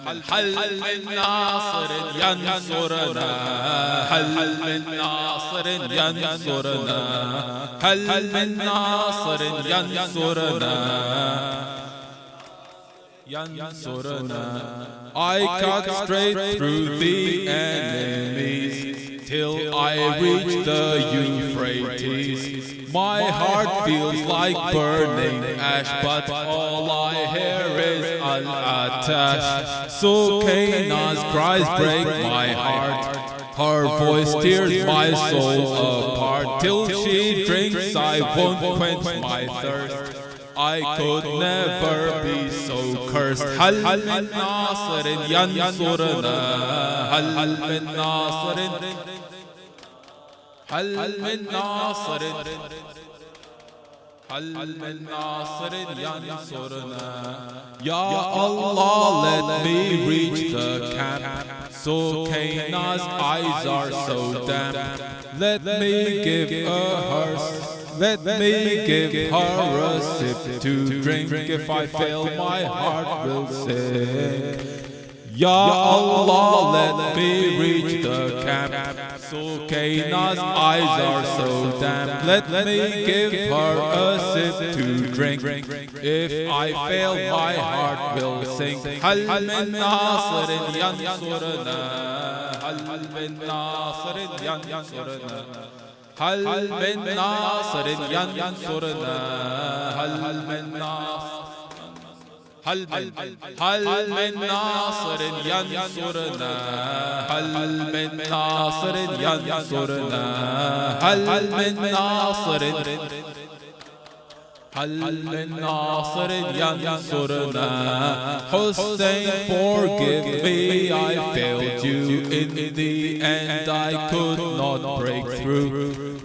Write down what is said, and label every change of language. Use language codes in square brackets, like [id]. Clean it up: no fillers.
[ar] هل من ناصر ينصرنا؟ هل من ناصر ينصرنا؟ هل من ناصر ينصرنا؟ [en] I cut straight through the enemies till I reach the Euphrates. My heart feels like burning ash, but all I hear is Al-Atash. Sukaina's cries break my heart. Her voice tears my soul apart. Till she drinks I won't quench my thirst. I could never be so cursed. [ar] هل من ناصر ينصرنا؟ هل من ناصر؟ هل من ناصر؟ هل من ناصر ينصرنا؟ [en] Ya Allah, let me reach the camp. Sukaina's eyes are so damp. Let me give her Let me give her a sip to drink. If I fail, my heart will sink. Ya Allah, let me reach the camp. Sukaina's eyes are so damp. Let me give her a sip to drink. If I fail, my heart will sink. [ar] هل من ناصر ينصرنا؟ هل من ناصر ينصرنا؟ هل من ناصر ينصرنا؟ هل من ناصر هل من ناصر ينصرنا [en] هل من ناصر ينصرنا هل من ناصر ينصرنا Hussein, forgive me, I failed you in the end, I could not break through.